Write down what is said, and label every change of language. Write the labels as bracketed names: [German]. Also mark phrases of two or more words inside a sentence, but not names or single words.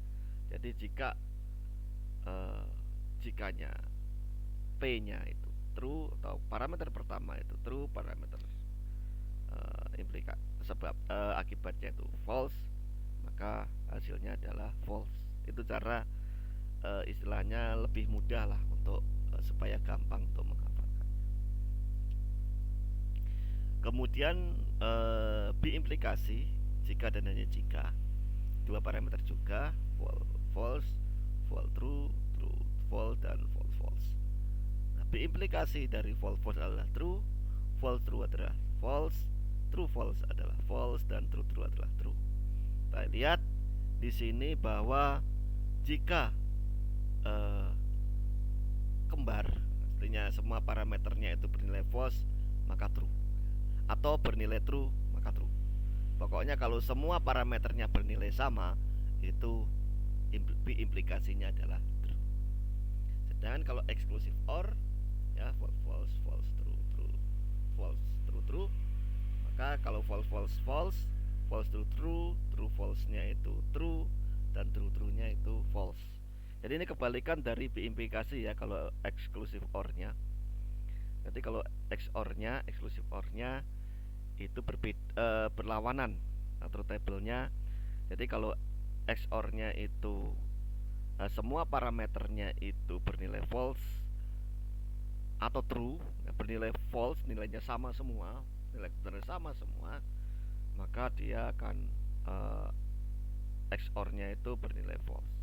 [Indonesian] Jadi jikanya P-nya itu true, atau parameter pertama itu true, parameter akibatnya itu false, maka hasilnya adalah false. Itu cara istilahnya lebih mudah lah untuk supaya gampang untuk menghafalkan. Kemudian biimplikasi, jika dan hanya jika, dua parameter juga, [English] false, false true, true false, dan false false. [Indonesian] Nah, biimplikasi dari [English] false false adalah true, false true adalah false, true false adalah false, dan true true adalah true. [Indonesian] Kita lihat di sini bahwa jika kembar, artinya semua parameternya itu bernilai false, maka true, atau bernilai true maka true. Pokoknya kalau semua parameternya bernilai sama, itu implikasinya adalah true. Sedangkan kalau [English] exclusive OR ya, false false, false true, true false, true true, [Indonesian] maka kalau [English] false false false, false true true, true false-nya itu true, dan true true-nya itu false. [Indonesian] Jadi ini kebalikan dari biimplikasi ya kalau [English] exclusive OR-nya. [Indonesian] Nanti kalau XOR-nya, [English] exclusive OR-nya [Indonesian] itu berlawanan atau table-nya. Jadi kalau XOR-nya itu semua parameternya itu bernilai false atau true, bernilai false, nilainya sama semua, nilai benar sama semua, maka dia akan XOR-nya itu bernilai false.